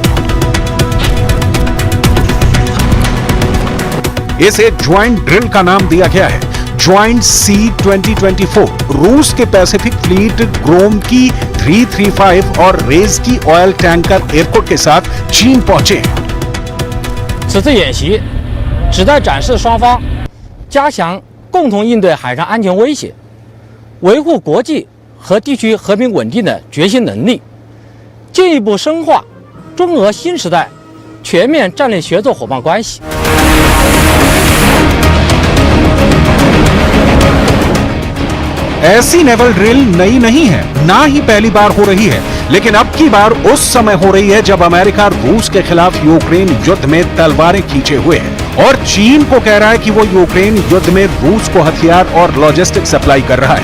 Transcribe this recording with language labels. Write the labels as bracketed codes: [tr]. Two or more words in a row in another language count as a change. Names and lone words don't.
[hi] इसे [en] joint drill [hi] का नाम दिया गया है, [en] joint sea [hi] 2024। रूस के [en] pacific fleet [hi] ग्रोम की 335 और रेज की [en] oil tanker airport [hi] के साथ चीन पहुंचे हैं। [zh] 此次演习旨在展示双方加强共同应对海上安全威胁、维护国际和地区和平稳定的决心能力，进一步深化中俄新时代全面战略协作伙伴关系。 [hi] ऐसी [en] naval drill [hi] नई नहीं है, ना ही पहली बार हो रही है, लेकिन अब की बार उस समय हो रही है जब अमेरिका रूस के खिलाफ यूक्रेन युद्ध में तलवारें खींचे हुए है और चीन को कह रहा है कि वो यूक्रेन युद्ध में रूस को हथियार और [en] logistic supply [hi] कर रहा है।